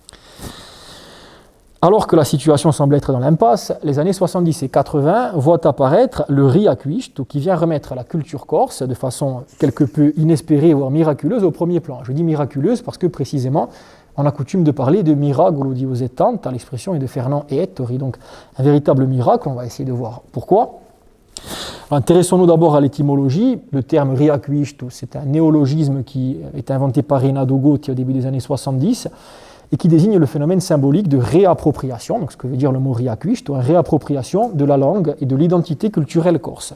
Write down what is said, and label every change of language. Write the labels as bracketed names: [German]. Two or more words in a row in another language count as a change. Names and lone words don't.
[French] Alors que la situation semble être dans l'impasse, les années 70 et 80 voient apparaître le Riacuiști, qui vient remettre la culture corse de façon quelque peu inespérée, voire miraculeuse, au premier plan. Je dis miraculeuse parce que précisément, on a coutume de parler de [Corsican] miracolo di Usettant, [French] l'expression est de Fernand et Ettori, donc un véritable miracle, on va essayer de voir pourquoi. Intéressons-nous d'abord à l'étymologie. Le terme Riacuiști, c'est un néologisme qui est inventé par Renato Gotti au début des années 70 et qui désigne le phénomène symbolique de réappropriation, donc ce que veut dire le mot Riacuiști, une réappropriation de la langue et de l'identité culturelle corse.